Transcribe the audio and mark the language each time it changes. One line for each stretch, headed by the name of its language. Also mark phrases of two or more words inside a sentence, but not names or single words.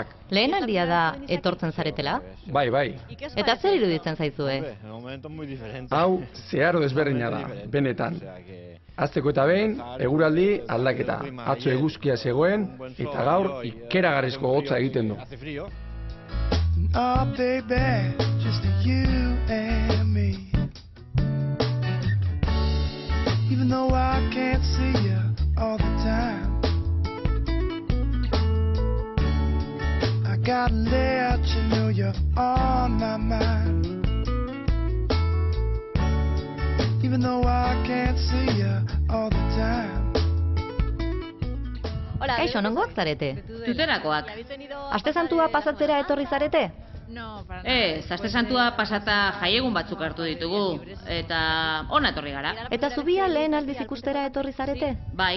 Basque: Lehen aldia da etortzen zaretela? Bai. Eta zer iruditzen zaizue? Hau, zeharo desberdina da, benetan. Azteko eta behin, eguraldi aldaketa. Atzo eguzkia zegoen, eta gaur ikeragarrizko hotza egiten du.
English: Oh baby, just you and me. Even though I can't see you all the time, I gotta let you know you're on my mind. Even though I can't see you all the time.
Basque: Kaixo, nongoak zarete? Tuterakoak. Aste santua pasatzera etorri zarete? Ez, aste santua pasata jaiegun batzuk hartu ditugu, eta ona etorri gara. Eta zubia lehen aldiz ikustera etorri zarete? Bai.